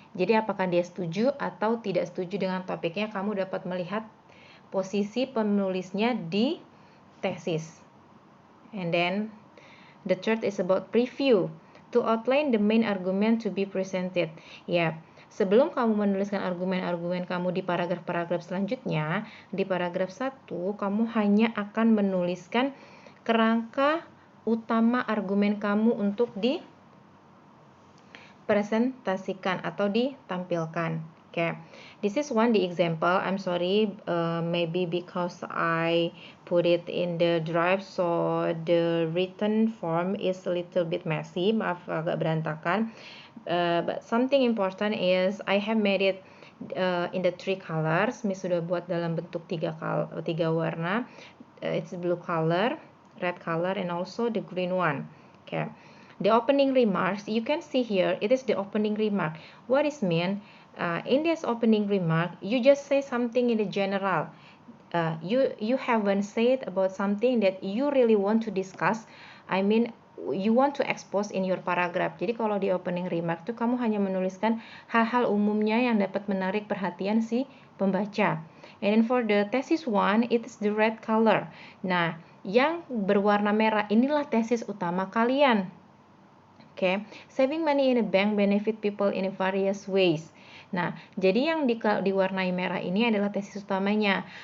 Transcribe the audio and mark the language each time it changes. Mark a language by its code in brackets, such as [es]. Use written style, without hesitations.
[id] Jadi apakah dia setuju atau tidak setuju dengan topiknya, kamu dapat melihat posisi penulisnya di tesis. [en] And then the third is about preview, to outline the main argument to be presented. [id] Ya, sebelum kamu menuliskan argumen-argumen kamu di paragraf-paragraf selanjutnya, di paragraf 1 kamu hanya akan menuliskan kerangka utama argumen kamu untuk dipresentasikan atau ditampilkan. [en] Okay, this is the example. I'm sorry, maybe because I put it in the drive, so the written form is a little bit messy. [id] Maaf, agak berantakan. [en] But something important is I have made it in the three colors. [id] Miss sudah buat dalam bentuk tiga warna. [en] It's blue color, red color, and also the green one. Okay. The opening remarks, you can see here, it is the opening remark. What is mean? In this opening remark, you just say something in the general. You haven't said about something that you really want to discuss. I mean, you want to expose in your paragraph. [id] Jadi kalau di opening remark tuh kamu hanya menuliskan hal-hal umumnya yang dapat menarik perhatian si pembaca. [en] And then for the thesis one, it is the red color. [id] Nah, yang berwarna merah inilah tesis utama kalian. [en] Okay, saving money in a bank benefit people in various ways. [id] Nah, jadi yang diwarnai merah ini adalah tesis utamanya.